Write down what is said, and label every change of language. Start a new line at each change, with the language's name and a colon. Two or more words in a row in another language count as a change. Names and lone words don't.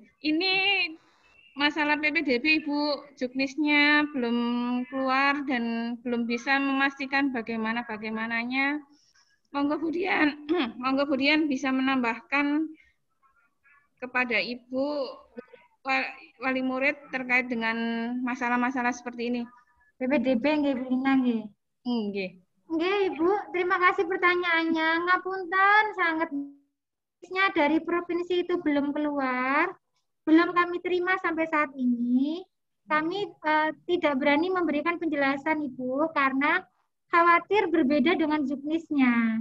Indonesian: Ini masalah PPDB Ibu, juknisnya belum keluar dan belum bisa memastikan bagaimananya. Monggo Budian bisa menambahkan kepada Ibu wali murid terkait dengan masalah-masalah seperti ini. PPDB nggih Bu Ina nggih. Nggih. Nggih, Ibu, terima kasih pertanyaannya. Ngapunten sangat dari provinsi itu belum keluar, belum kami terima sampai saat ini. Kami tidak berani memberikan penjelasan Ibu karena khawatir berbeda dengan juknisnya.